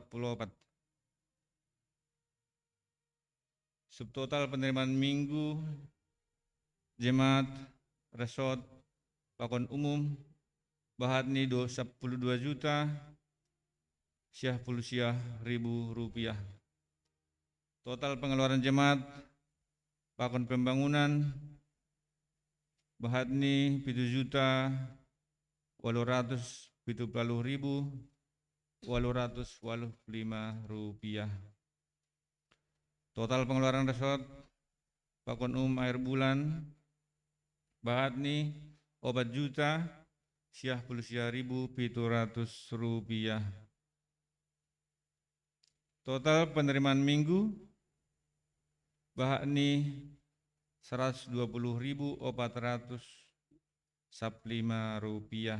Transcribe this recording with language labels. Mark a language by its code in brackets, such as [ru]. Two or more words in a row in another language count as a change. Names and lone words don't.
[id] Subtotal penerimaan minggu jemaat resort pakon umum [bts] bahat ni [id] 12 juta syah puluh ribu rupiah. Total pengeluaran jemaat pakon pembangunan [bts] bahat ni [id] 7 juta 870.885 rupiah. Total pengeluaran resort pakon air bulan [bts] bahat ni [id] 4 juta syah puluh ribu 700 rupiah. Total penerimaan minggu [bts] bahak ni [id] 120.405 rupiah.